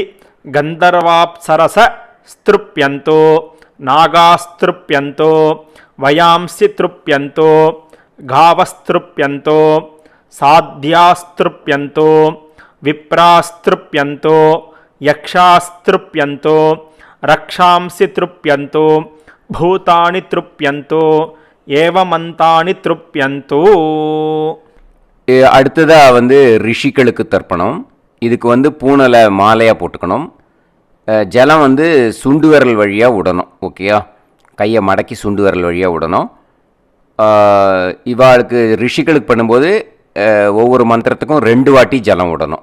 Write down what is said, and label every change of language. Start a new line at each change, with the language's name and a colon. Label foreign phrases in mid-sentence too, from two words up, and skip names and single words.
Sanskrit: गन्धर्वाप्सरस स्तृप्यन्तो नागास्तृप्यन्तो वयांसि तृप्यन्तो गावस्तृप्यन्तो साध्यास्तृप्यन्तो विप्रास्तृप्यन्तो यक्षास्तृप्यन्तो रक्षांसि तृप्यन्तो भूतानि तृप्यन्तो एवमन्तानि तृप्यन्तो.
Tamil: அடுத்ததாக வந்து ரிஷிகளுக்கு தர்ப்பணம். இதுக்கு வந்து பூனலை மாலையாக போட்டுக்கணும். ஜலம் வந்து சுண்டு விரல் வழியாக விடணும். ஓகேயா? கையை மடக்கி சுண்டு விரல் வழியாக விடணும். இவாளுக்கு ரிஷிகளுக்கு பண்ணும்போது ஒவ்வொரு மந்திரத்துக்கும் 2 வாட்டி ஜலம் விடணும்.